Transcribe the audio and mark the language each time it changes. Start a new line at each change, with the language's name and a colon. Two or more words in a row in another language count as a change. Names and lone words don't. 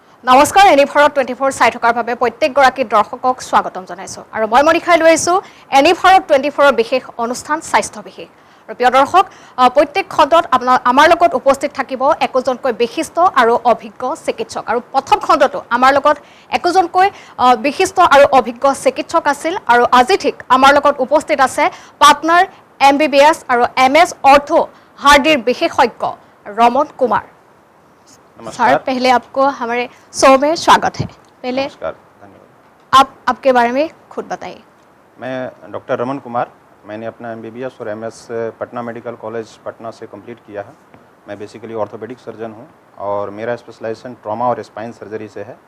Assamese: নমস্কাৰ এনি ভাৰত 24 চাই থকাৰ বাবে প্ৰত্যেকগৰাকী দৰ্শকক স্বাগতম জনাইছো আৰু মই মনিখাই লৈ আছো এনি ভাৰত 24 বিশেষ অনুষ্ঠান স্বাস্থ্য বিশেষ আৰু প্ৰিয় দৰ্শক প্ৰত্যেক খণ্ডত আমাৰ লগত উপস্থিত থাকিব একজনকৈ বিশিষ্ট আৰু অভিজ্ঞ চিকিৎসক আৰু প্ৰথম খণ্ডটো আমাৰ লগত একজনকৈ বিশিষ্ট আৰু অভিজ্ঞ চিকিৎসক আছিল আৰু আজি ঠিক আমাৰ লগত উপস্থিত আছে পাৰ্টনাৰ MBBS আৰু MS অৰ্থো হাৰ্ডিৰ বিশেষজ্ঞ ৰমন কুমাৰ।
Hindi: सर पहले आपको हमारे शो में स्वागत है। पहले नमस्कार, धन्यवाद। आपके बारे में खुद बताइए। मैं डॉक्टर रमन कुमार, मैंने अपना MBBS और MS पटना मेडिकल कॉलेज पटना से कंप्लीट किया है। मैं बेसिकली
English: orthopedic surgeon
Hindi: हूं और मेरा स्पेशलाइजेशन ट्रॉमा और
English: spine surgery
Hindi: से है।